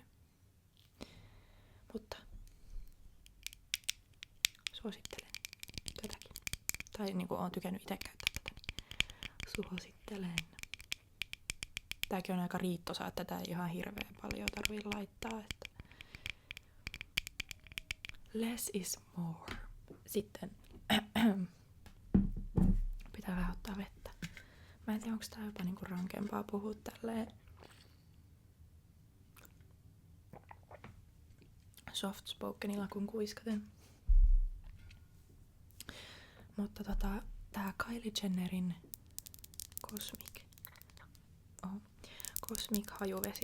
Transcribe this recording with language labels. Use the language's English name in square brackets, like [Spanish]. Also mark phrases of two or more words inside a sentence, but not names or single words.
[Finnish] Mutta suosittelen tätäkin. Tai niinku oon tykännyt itse käyttää tätä, niin suosittelen. Tääkin on aika riittosa, että tätä ei ihan hirveän paljon tarvii laittaa. Että [English] less is more. [Finnish] Sitten pitää vähän ottaa vettä. Mä en tiedä, onko tää jopa niinku rankempaa puhua tälleen [English] soft spokenilla [Finnish] kuin kuiskaten. Mutta tää Kylie Jennerin Cosmic hajuvesi.